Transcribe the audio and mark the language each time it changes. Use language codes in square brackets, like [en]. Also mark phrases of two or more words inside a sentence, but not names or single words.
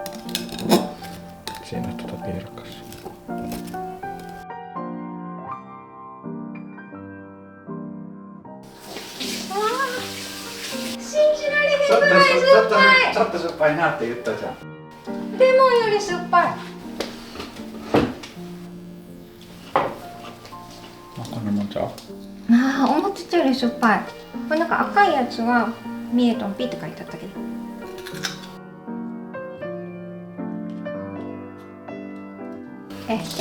[fi] Siinä piirakassa. [ja] ちょっと酸っぱいなって言ったじゃん。レモンより酸っぱい。こんなもんちゃう？ああ、思ってたより酸っぱい。これなんか赤いやつはミエトンピって書いてあったけど。 [fi] Ehkä.